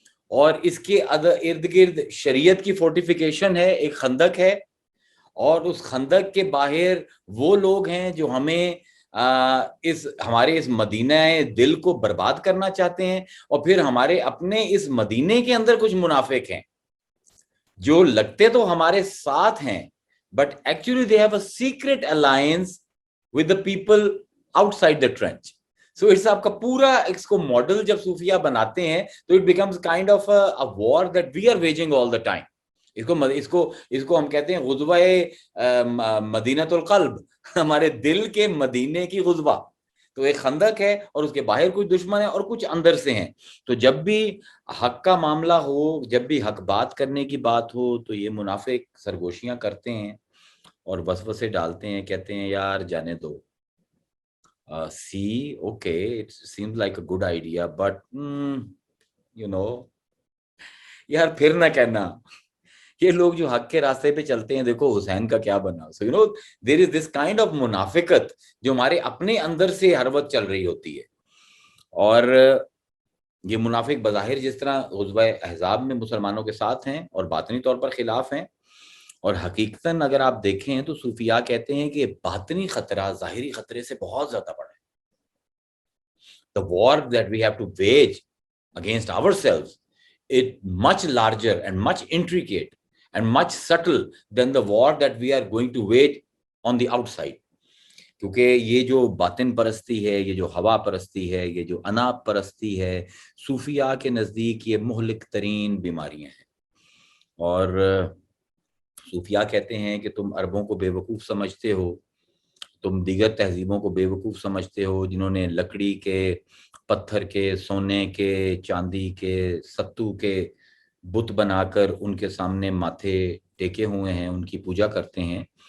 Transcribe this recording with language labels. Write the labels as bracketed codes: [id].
[hi] और इसके इर्द गिर्द शरीयत की फोर्टिफिकेशन है, एक खंदक है, और उस खंदक के बाहर वो लोग हैं जो हमें हमारे इस मदीना दिल को बर्बाद करना चाहते हैं, और फिर हमारे अपने इस मदीने के अंदर कुछ मुनाफिक हैं जो लगते तो हमारे साथ हैं, [en] But actually they have a secret alliance with the people outside the trench. So it's [hi] आपका पूरा इसको मॉडल जब सूफिया बनाते हैं तो [en] it becomes kind of a war that we are waging all the time. [hi] इसको हम कहते हैं गुज़वा मदीनतुल क़ल्ब, हमारे दिल के मदीने की गुज़वा। तो एक खंदक है और उसके बाहर कुछ दुश्मन है और कुछ अंदर से हैं। तो जब भी हक का मामला हो, जब भी हक बात करने की बात हो, तो ये मुनाफिक सरगोशियां करते हैं और वसवसे डालते हैं, कहते हैं यार जाने दो, [en] see okay it seems like a good idea, but you know [hi] यार फिर ना कहना। ये लोग जो हक के रास्ते पे चलते हैं, देखो हुसैन का क्या बना। [en] so you know there is this kind of [hi] मुनाफिकत जो हमारे अपने अंदर से हर वक्त चल रही होती है। और ये मुनाफिक बज़ाहिर जिस तरह ग़ुज़वा अहज़ाब में मुसलमानों के साथ हैं और बातनी तौर पर खिलाफ हैं, और हकीकतन अगर आप देखें तो सूफिया कहते हैं कि बातनी खतरा ज़ाहिरी खतरे से बहुत ज्यादा बड़ा है। [en] The war that we have to wage against ourselves is much larger and much intricate and much subtle than the war that we are going to wage on the outside. [hi] क्योंकि ये जो बातिन परस्ती है, ये जो हवा परस्ती है, ये जो अनाप परस्ती है, सूफिया के नज़दीक ये मुहलिक तरीन बीमारियां हैं। और सूफिया कहते हैं कि तुम अरबों को बेवकूफ़ समझते हो, तुम दीगर तहजीबों को बेवकूफ़ समझते हो जिन्होंने लकड़ी के, पत्थर के, सोने के, चांदी के, सत्तू के बुत बनाकर उनके सामने माथे टेके हुए हैं, उनकी पूजा करते हैं।